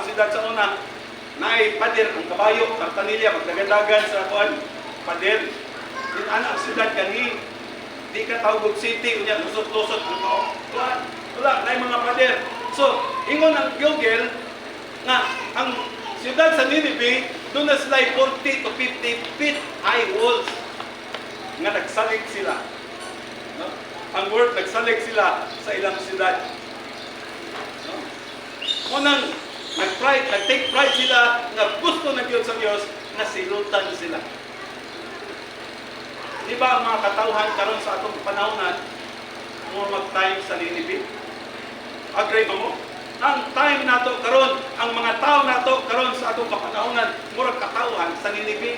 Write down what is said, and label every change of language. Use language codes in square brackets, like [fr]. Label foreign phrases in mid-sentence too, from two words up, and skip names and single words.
[ceb] Ang siyudad sa una, naay pader, ang kabayo, ang tanilya, magdagadagan sa kuan, pader. Inaanak ang siyudad kani. Di ka Tawgog City, unya lusot-lusot ang tao. Wala, naay mga pader. So, ingon ang Google nga ang siyudad sa Ninibe, doon na sila [en] 40 to 50 feet high walls. [ceb] Nga nagsalig sila. No? Ang word, nagsalig sila sa ilang siyudad. No? Unang, [tl] nag- [en] take pride [tl] sila na gusto ng Diyos sa Diyos na silutan sila. [ceb] Di ba ang mga katauhan karon sa atong panahonan mo mag-time sa Ninibe? Agree ba mo? Ang time nato karon, ang mga tao nato karon sa atong kapanahonan, murag katauhan sa Ninibe.